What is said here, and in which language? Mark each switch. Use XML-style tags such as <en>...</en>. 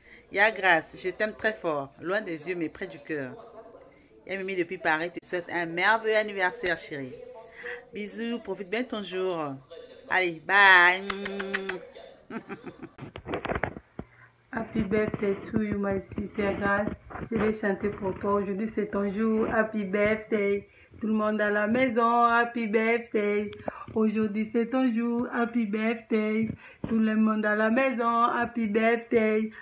<fr>Ya Grâce, je t'aime très fort, loin des yeux mais près du cœur. Et Mimi depuis Paris te souhaite un merveilleux anniversaire, chérie. Bisous, profite bien de ton jour. Allez, bye.</fr> <en>Happy birthday to you, my sister Grâce.</en> <fr>Je vais chanter pour toi. Aujourd'hui, c'est ton jour.</fr> <en>Happy birthday.</en> <fr>Tout le monde à la maison,</fr> <en>happy birthday.</en> <fr>Aujourd'hui, c'est ton jour.</fr> <en>Happy birthday.</en> <fr>Tout le monde à la maison,</fr> <en>happy birthday.</en>